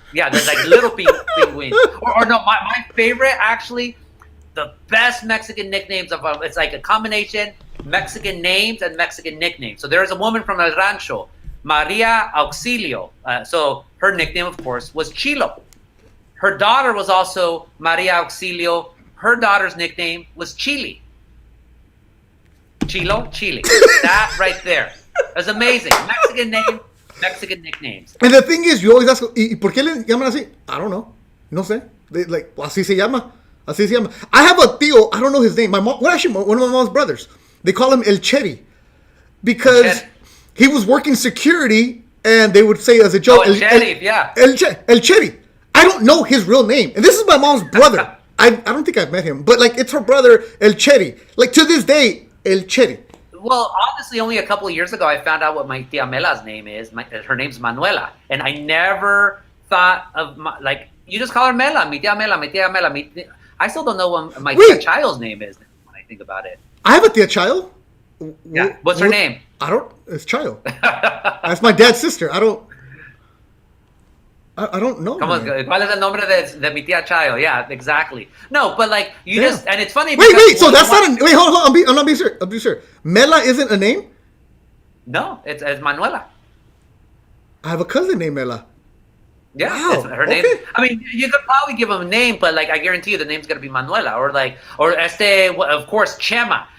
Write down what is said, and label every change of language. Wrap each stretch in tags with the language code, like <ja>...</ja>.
<en>Yeah, there's like little penguins. Or no, my favorite, actually, the best Mexican nicknames of it's like a combination Mexican names and Mexican nicknames. So there's a woman from El Rancho, Maria Auxilio. So her nickname, of course, was Chilo. Her daughter was also Maria Auxilio. Her daughter's nickname was Chili. Chilo, Chile. That right there. That's amazing. Mexican name, Mexican nicknames. And the thing is, you always ask,</en> <es>¿y por qué le llaman así?</es> <en>I don't know.</en> <es>No sé.</es> <en>Like,</en> <es>así se llama. Así se llama.</es> <en>I have a tío, I don't know his name. My mom, well, actually, one of my mom's brothers. They call him El Cheri. Because he was working security, and they would say as a joke, El Cheri, yeah. El Cheri. I don't know his real name. And this is my mom's brother. I don't think I've met him. But, like, it's her brother, El Cheri. Like, to this day, El Cheri. Well, honestly, only a couple of years ago, I found out what my tia Mela's name is. Her name's Manuela. And I never thought of, you just call her Mela,</en> <es>mi tia Mela, mi tia Mela.</es> <en>I still don't know what my tia Child's name is when I think about it. I have a tia Child. Yeah. What's her name? It's Child. That's my dad's sister. I don't know.</en> <es>¿Cuál es el nombre de mi tía Chayo?</es> <en>Yeah, exactly. No, but like you just, and it's funny. Wait. So that's not a wait. Hold on. I'm not being serious. I'm being serious. Mela isn't a name. No, it's Manuela. I have a cousin named Mela. Yeah, wow. Her name. I mean, you could probably give him a name, but like I guarantee you, the name's gonna be Manuela, or of course, Chema.</en>